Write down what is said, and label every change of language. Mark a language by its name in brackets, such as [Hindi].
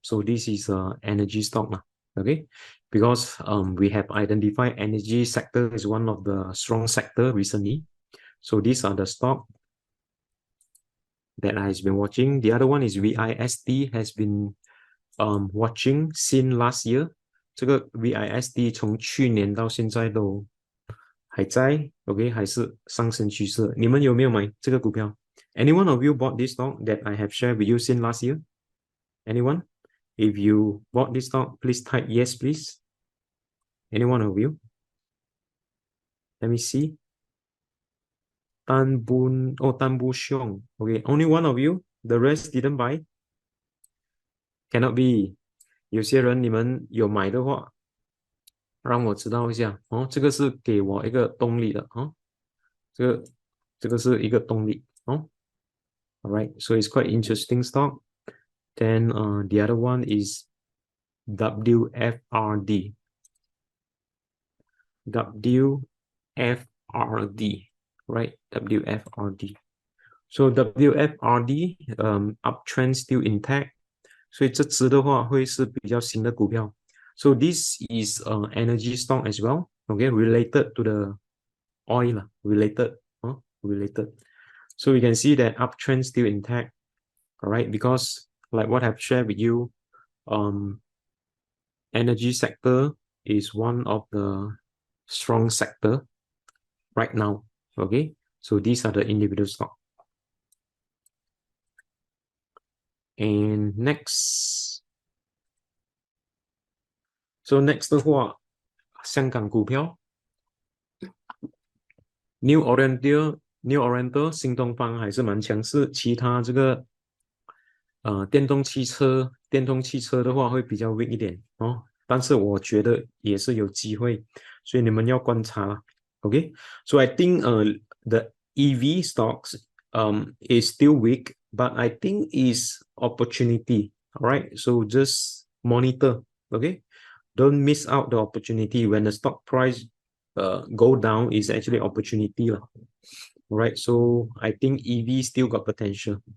[English] So this is a energy stock, okay? Because we have identified energy sector is one of the strong sector recently. So these are the stock that I've been watching. The other one is VISD has been watching since last year. [Chinese] 这个 VISD 从去年到现在都还在 ，OK， 还是上升趋势。你们有没有买这个股票？ [English] Anyone of you bought this stock that I have shared with you since last year? Anyone? If you bought this stock, please type yes, please. Anyone of you? Let me see. Tan Bu Xiong. Okay, only one of you. The rest didn't buy. Cannot be. [Chinese] 有些人你们有买的话，让我知道一下哦。这个是给我一个动力的哦。这个是一个动力哦。 [English] All right, so it's quite interesting stock. Then the other one is WFRD. WFRD, right? WFRD. So WFRD uptrend still intact. [Chinese] 所以这只的话会是比较新的股票。 [English] So this is energy stock as well. Okay, related to the oil, related. So we can see that uptrend still intact. All right, because like what I've shared with you, energy sector is one of the strong sector right now. Okay, so these are the individual stock. And next, so next [Chinese] 的话，香港股票 New Oriental 新东方还是蛮强势，其他这个电动汽车的话会比较 weak 一点哦，但是我觉得也是有机会，所以你们要观察啦。 [English] Okay, so I think the EV stocks is still weak, but I think is opportunity. All right, so just monitor. Okay, don't miss out the opportunity when the stock price go down is actually opportunity lah. All right, so I think EV still got potential.